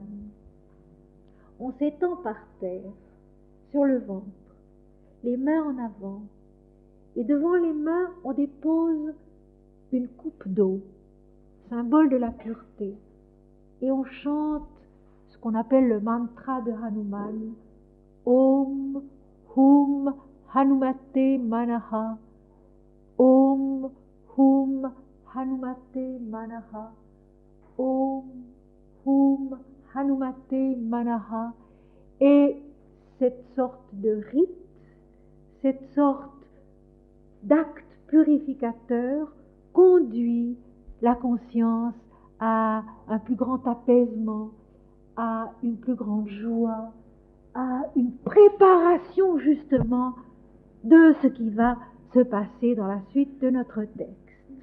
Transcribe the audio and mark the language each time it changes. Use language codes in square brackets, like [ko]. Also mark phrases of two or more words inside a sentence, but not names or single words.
[fr] On s'étend par terre, sur le ventre, les mains en avant, et devant les mains, on dépose une coupe d'eau, symbole de la pureté, et on chante ce qu'on appelle le mantra de Hanuman, [sa] ॐ हुं हनुमते मनः, ॐ हुं हनुमते मनः, ॐ हुं हनुमते मनः. [fr] Et cette sorte de rite, cette sorte d'acte purificateur conduit la conscience à un plus grand apaisement, à une plus grande joie, à une préparation justement de ce qui va se passer dans la suite de notre texte.